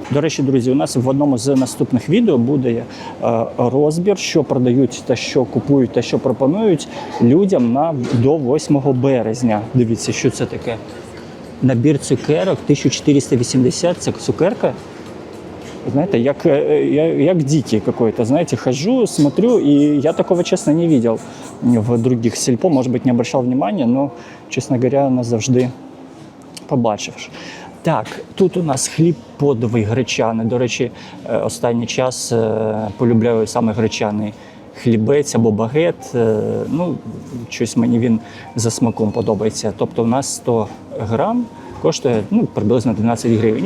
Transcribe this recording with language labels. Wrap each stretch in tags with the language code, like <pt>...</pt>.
<uk>До речі, друзі, у нас в одному з наступних відео буде розбір, що продають та що купують та що пропонують людям до 8 березня. Дивіться, що це таке. Набір цукерок 1480, це цукерка.</uk> <ru>Знаете, як дикий какой-то, знаете, хожу, смотрю, и я такого, честно, не видел в других сельпо, может быть, не обращал внимания, но, честно говоря,</ru> <uk>назавжди побачив. Так, тут у нас хліб подовий гречаний. До речі, останній час полюбляю саме гречаний хлібець або багет. Ну, щось мені він за смаком подобається. Тобто у нас 100 грам коштує приблизно 12 гривень.</uk>